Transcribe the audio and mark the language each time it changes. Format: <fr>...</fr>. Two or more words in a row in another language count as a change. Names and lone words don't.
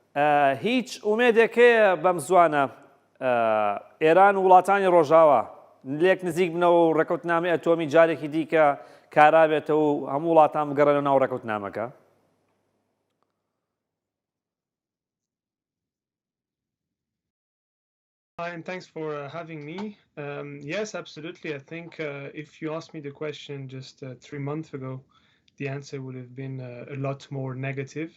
<ckb>هیچ ئومێدێکەیە بەم زوانە ئێران و وڵاتانی ڕۆژاوە لێک نزیک بنەوە و ڕێکەوتنامەی ئەتۆمی جارێکی دیکە کارابێتەوە و هەموو وڵاتان بگەڕێنەوە ناو ڕێکەوتنامەکە؟</ckb> <en>Hi, and thanks for having me. Yes, absolutely. I think if you asked me the question just 3 months ago, the answer would have been a lot more negative.</en>